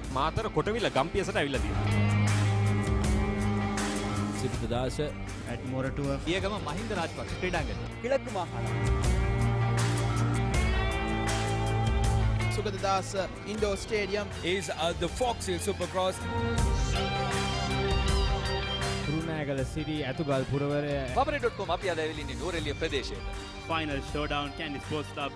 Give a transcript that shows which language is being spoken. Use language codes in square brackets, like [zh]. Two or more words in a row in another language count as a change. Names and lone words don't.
[si] මාතර කොටවිල ගම්පියසට ඇවිල්ලා තියෙනවා. සිරිතදාස ඇඩ්මෝරටුව පියගම මහින්ද රාජපක්ෂ ක්‍රීඩාංගණය. [ta] கிழக்கு மாகாணம் [en] Sugatadass Indoor Stadium is the Fox Hill Supercross. [si] කුරුණෑගල සිරි ඇතුගල් පුරවරය papare.com අපි අද ඇවිල්ලා ඉන්නේ නෝරෙලිය ප්‍රදේශයේ. [en] Final showdown Candy Sports Club.